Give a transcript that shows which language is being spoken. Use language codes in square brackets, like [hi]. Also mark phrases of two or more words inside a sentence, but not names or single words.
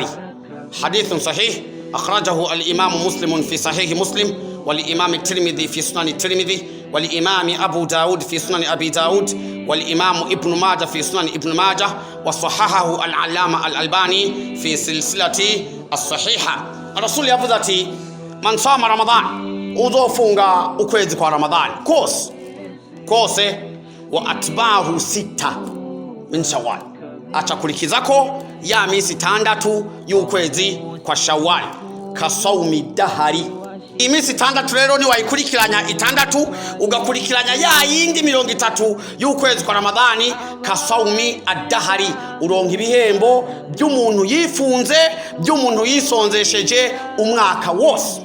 [ar] حديث صحيح أخرجه الإمام مسلم في صحيح مسلم، والإمام الترمذي في سنن الترمذي، والإمام أبو داود في سنن أبي داود، والإمام ابن ماجه في سنن ابن ماجه، وصححه العلامة الألباني في سلسلة الصحيحة. الرسول يبذتي من صام رمضان [rn] uzofunga ukwezi kwa Ramadhani kose [ar] وأتبعه 6 من شوال, [rn] achakulikizako ya misi 6 y'ukwezi kwa Shawwal [ar] كصوم الدهر. [rn] Imisi 6 rero ni wayikurikiranya 6 ugakurikiranya ya yindi 30 y'ukwezi kwa Ramadhani [ar] كصوم الدهر, [rn] uronka ibihembo by'umuntu yifunze, by'umuntu yisonzesheje umwaka wose.